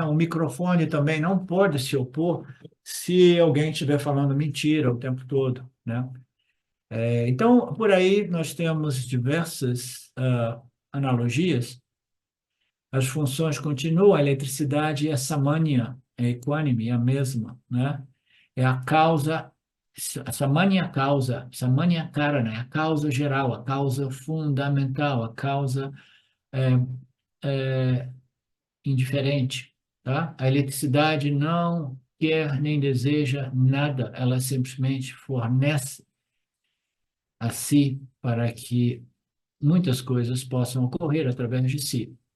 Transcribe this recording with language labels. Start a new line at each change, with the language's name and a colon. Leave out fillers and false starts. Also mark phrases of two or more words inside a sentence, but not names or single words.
Portuguese: O microfone também não pode se opor se alguém estiver falando mentira o tempo todo, né? Então, por aí nós temos diversas analogias. As funções continuam, a eletricidade é samanya, é equânime, é a mesma, né? É a causa,
Sanskrit: samanya causa, सामान्य कारण,
Portuguese: é a causa geral, a causa fundamental, a causa é, é, indiferente, tá? A eletricidade não quer nem deseja nada, ela simplesmente fornece a si para que muitas coisas possam ocorrer através de si.